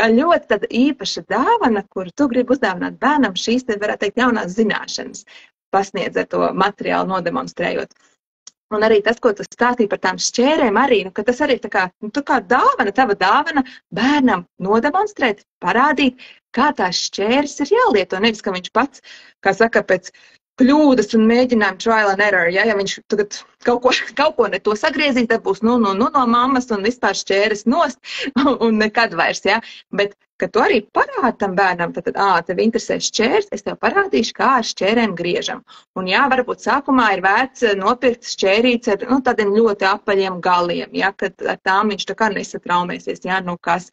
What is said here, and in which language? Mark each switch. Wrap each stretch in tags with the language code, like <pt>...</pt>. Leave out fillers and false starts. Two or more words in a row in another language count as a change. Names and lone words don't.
<lv>Ļoti tāda īpaša dāvana, kuru tu gribi uzdāvināt bērnam, šīs te varētu teikt jaunās zināšanas, pasniedz ar to materiālu nodemonstrējot. Un arī tas, ko tu stāstīji par tām šķērēm, arī, ka tas arī tā kā dāvana, tava dāvana bērnam nodemonstrēt, parādīt, kā tās šķēres ir jālieto. Nevis, ka viņš pats, kā saka, pēc kļūdas un mēģinājumu</lv> <en>trial and error,</en> <lv>ja viņš tagad kaut ko ne to sagriezīs, tad būs no mammas un vispār šķēres nost un nekad vairs, ja. Bet, ka tu arī parādi tam bērnam, tad, tev interesē šķērs, es tev parādīšu, kā ar šķērēm griežam. Un jā, varbūt sākumā ir vērts nopirkt šķērīts ar tādiem ļoti apaļiem galiem, ja, kad ar tām viņš tā kā nesatraumēsies, ja, kas.</lv>